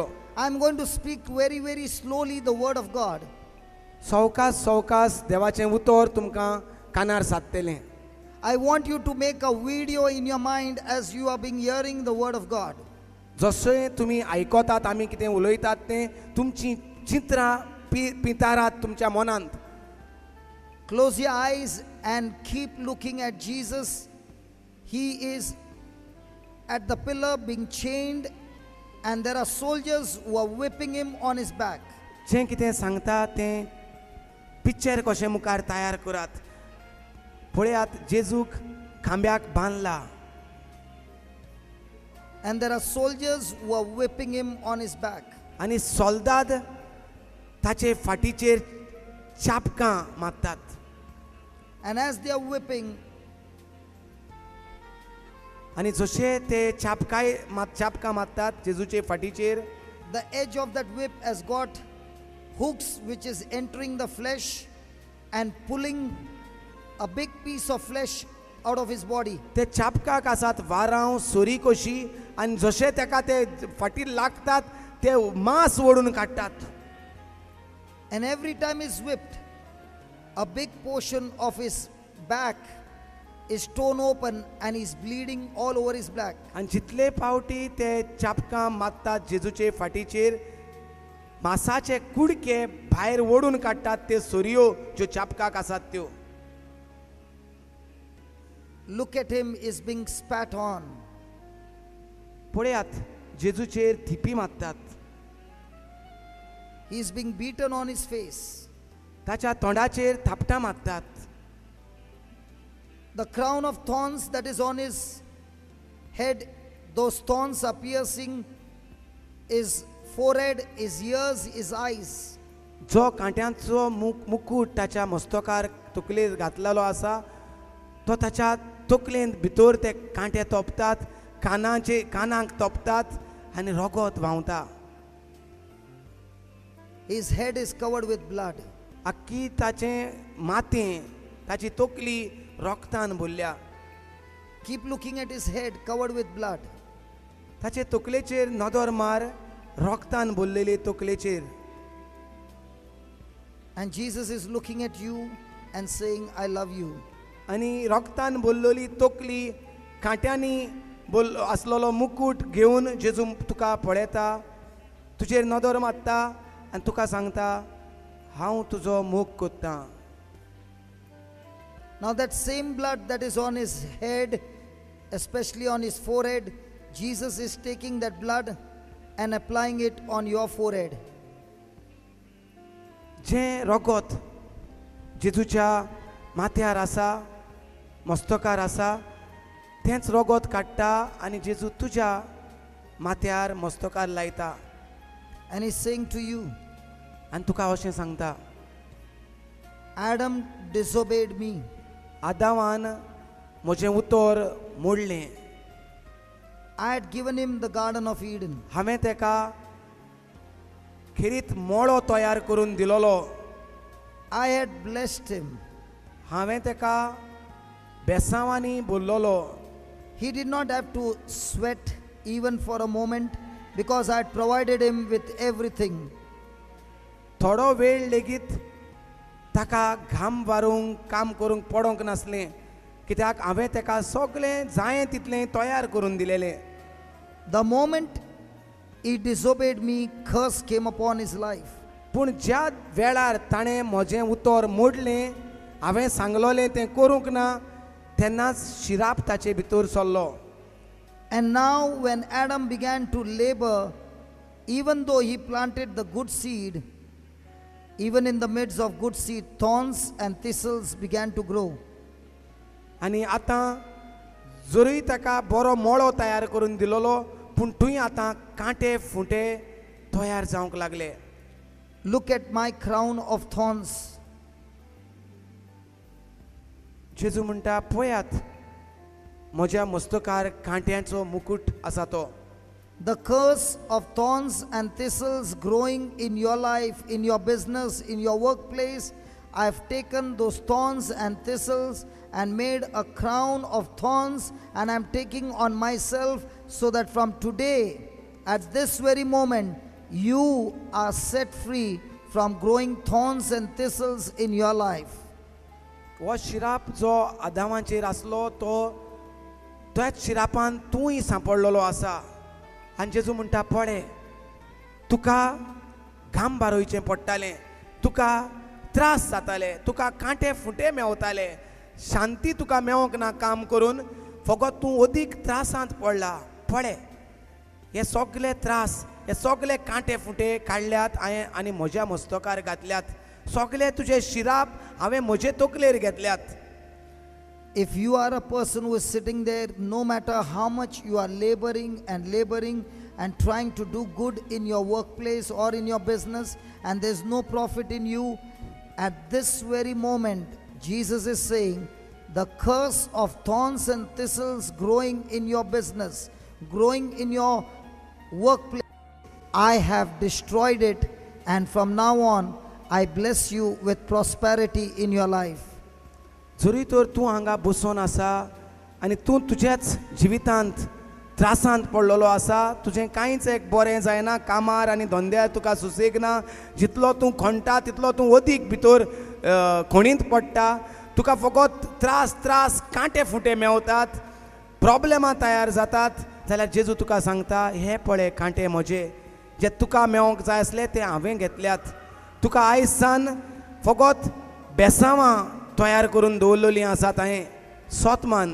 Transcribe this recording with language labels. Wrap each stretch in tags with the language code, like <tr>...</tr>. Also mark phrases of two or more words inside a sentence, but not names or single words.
<en>I'm going to speak very, very slowly the word of God.</en> <kok>सवकास सवकास देवाचें उतर तुमकां कानार सादतलें</kok> <en>I want you to make a video in your mind as you are being hearing the word of God.</en> <kok>जशें तुमी आयकतात आमी कितें उलयतात तें तुमचीं चित्रां पितारात तुमच्या मनांत</kok> <en>Close your eyes and keep looking at Jesus. He is at the pillar being chained, and there are soldiers who are whipping him on his back.</en> <kok>जें कितें सांगता तें पिक्चर कशें मुखार तयार करात पळयात जेजूक खांब्याक बांदला</kok> <en>And there are soldiers who are whipping him on his back.</en> <kok>आनी सोल्दाद ताचे फाटीचेर चापकां मारतात</kok> <en>And as they are whipping,</en> <kok>आनी जशे ते चापकां मारतात जेजूचे फाटीचेर</kok> <en>the edge of that whip has got hooks which is entering the flesh and pulling a big piece of flesh out of his body.</en> <kok>ते चापकाक आसात वारांव सोरी कशी आनी जशे ताका ते फाटीर लागतात ते मांस ओडून काडटात</kok> <en>And every time he's whipped, a big portion of his back is torn open and he's bleeding all over his back.</en> <kok>आनी जितले फावटी ते चापकां मारतात जेजूचे फाटीचेर मांसाचे कुडके भायर ओडून काडटात ते सोरयो ज्यो चापकाक आसात त्यो</kok> <en>Look at him, is being spat on.</en> <kok>पळयात जेजूचेर थिपी मारतात</kok> <en>He's being beaten on his face.</en> <kok>ताच्या तोंडाचेर थापटां मारतात</kok> <en>The crown of thorns that is on his head, those thorns are piercing his forehead, his ears, his eyes.</en> <kok>जो कांट्यांचो मुकुट ताच्या मस्तकार तकलेर घातलेलो आसा तो ताच्या तकलेंत भितर ते कांटे तोपतात कानांक तोपतात आनी रगत व्हांवता</kok> <en>His head is covered with blood.</en> <kok>आख्खी ताचें माथें ताची तकली रोगतान भरल्या</kok> <en>Keep looking at his head covered with blood.</en> <kok>ताचे तकलेचेर नदर मार रोगतान भरलेली तकलेचेर</kok> <en>And Jesus is looking at you and saying, I love you.</en> <kok>आनी रोगतान भरलेली तकली कांट्यांनी आसलेलो मुकुट घेवन जेजू तुका पळयता तुजेर नदर मारता आनी तुका सांगता हांव तुजो मोग कोत्तां</kok> <en>Now that same blood that is on his head, especially on his forehead, Jesus is taking that blood and applying it on your forehead.</en> <kok>जें रगत जेजूच्या माथ्यार आसा मस्तकार आसा तेंच रगत काडटा आनी जेजू तुज्या माथ्यार मस्तकार लायता</kok> <en>And he's saying to you,</en> <kok>आनी तुका अशें सांगता</kok> <en>Adam disobeyed me.</en> <kok>आदामान म्हजें उतर मोडलें</kok> <en>I had given him the Garden of Eden.</en> <kok>हांवें तेका खिरीत मोळो तयार करून दिलोलो</kok> <en>I had blessed him.</en> <kok>हांवें तेका बेसांवांनी बोल्लोलो</kok> <en>He did not have to sweat even for a moment because I had provided him with everything.</en> <kok>थोडो वेळ लेगीत ताका घाम वारूंक काम करूंक पडोंक नासलें कित्याक हांवें तेका सगळें जाय तितलें तयार करून दिलेलें</kok> <en>The moment he disobeyed me, curse came upon his life.</en> <kok>पूण ज्या वेळार ताणें म्हजें उतर मोडलें हांवें सांगलोलें तें करूंक ना तेन्नाच शिराप ताचे भितर सरलो</kok> <en>And now, when Adam began to labor, even though he planted the good seed, even in the midst of good seed, thorns and thistles began to grow.</en> <kok>आनी आतां जरूय ताका बरो मोळो तयार करून दिलोलो पूण थंय आतां कांटे फुटे तयार जावंक लागले</kok> <en>Look at my crown of thorns.</en> <kok>जेजू म्हणटा पळयात म्हज्या मस्तकार कांट्यांचो मुकुट आसा तो</kok> <en>The curse of thorns and thistles growing in your life, in your business, in your workplace, I've taken those thorns and thistles and made a crown of thorns, and I'm taking on myself so that from today, at this very moment, you are set free from growing thorns and thistles in your life.</en> <kok>हो शिराप जो आदामाचेर आसलो तो त्याच शिरापान तूंय सांपडलेलो आसा आनी जेजू म्हणटा पळय तुका घाम बारोवचें पडटालें तुका त्रास जाताले तुका कांटे फुटे मेवताले शांती तुका मेवंक ना काम करून फकत तूं अदीक त्रासांत पडला पळय हे सगळे त्रास हे सगळे कांटे फुटे काडल्यात हांवें आनी म्हज्या मस्तकार घातल्यात सगळे तुजे शिराप हांवें म्हजे तकलेर घेतल्यात</kok> <en>If you are a person who is sitting there, no matter how much you are laboring and trying to do good in your workplace or in your business, and there's no profit in you, at this very moment, Jesus is saying, the curse of thorns and thistles growing in your business, growing in your workplace, I have destroyed it, and from now on, I bless you with prosperity in your life.</en> <kok>जरी तर तूं हांगा बसून आसा आनी तूं तुज्याच जिवितांत त्रासांत पडलेलो आसा तुजें कांयच एक बरें जायना कामार आनी धंद्यार तुका सुसेग ना जितलो तूं खणटा तितलो तूं अदीक भितर खणीत पडटा तुका फकत त्रास कांटे फुटे मेवतात प्रॉब्लेमां तयार जातात जाल्यार जेजू तुका सांगता हे पळय कांटे म्हजे जे तुका मेवंक जाय आसले ते हांवें घेतल्यात तुका आयज सान फकत बेसांवां तयार करून दवरलेलीं आसात हांवें सोतमान</kok>